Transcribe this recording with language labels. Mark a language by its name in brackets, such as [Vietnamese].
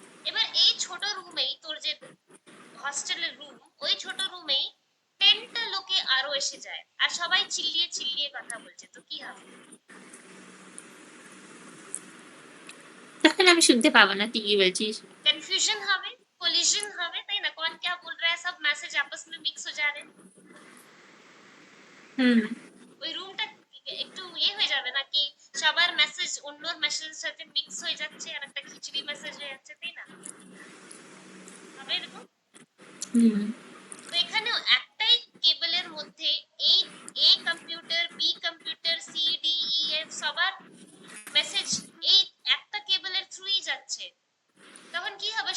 [Bangla] এবার এই ছোট রুমেই তোর যে হস্টেলের রুম, ওই ছোট রুমেই 10টা লোকে আরো এসে যায় আর সবাই চিল্লিয়ে চিল্লিয়ে কথা বলছে, তো কি হবে? তখন আমি শুনতে পাবো না তুই কি বলছিস। कंफ्यूजन হবে, कोलिजन হবে, তাই না? [Hindi] कौन क्या बोल रहा है, सब मैसेज आपस में मिक्स हो जा रहे हैं। [Bangla] ওই রুমটা একটু ইয়ে হয়ে যাবে নাকি, সবার মেসেজ অন্যর মেসেজের সাথে মিক্স হয়ে যাচ্ছে আর একটা খিচড়ি মেসেজ হয়ে যাচ্ছে, তাই না? হবে এরকম? তো এখানেও একটাই কেবলের মধ্যে এই a computer, B computer, C D E F সবার মেসেজ এই একটা কেবলের থ্রুই যাচ্ছে। তখন কি হবে?